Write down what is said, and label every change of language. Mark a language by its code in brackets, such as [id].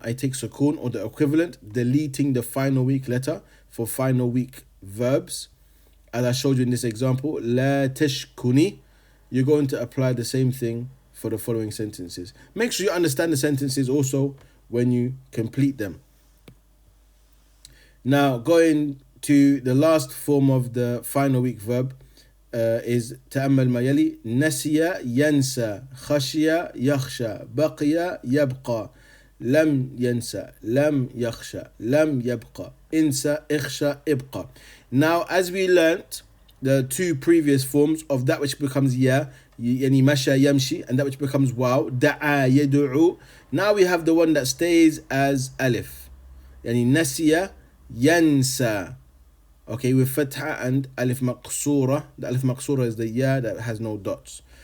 [en] I take sukoon or the equivalent, deleting the final weak letter for final weak verbs. As I showed you in this example, la tashkuni, you're going to apply the same thing for the following sentences. Make sure you understand the sentences also when you complete them. Now, going to the last form of the final weak verb is [ar] تأمل ما يلي نسي ينسى خشي يخشى بقي يبقى لم ينسى لم يخشى لم يبقى انسى اخشى ابقى. [en] Now, as we learnt the 2 previous forms of that which becomes ya, [ar] يعني مشى يمشي, [en] and that which becomes واو, [ar] دعا يدعو. [en] Now we have the one that stays as alif, [ar] يعني نسي ينسى. [en] Okay, with fatha and alif maqsura. The alif maqsura is the ya that has no dots.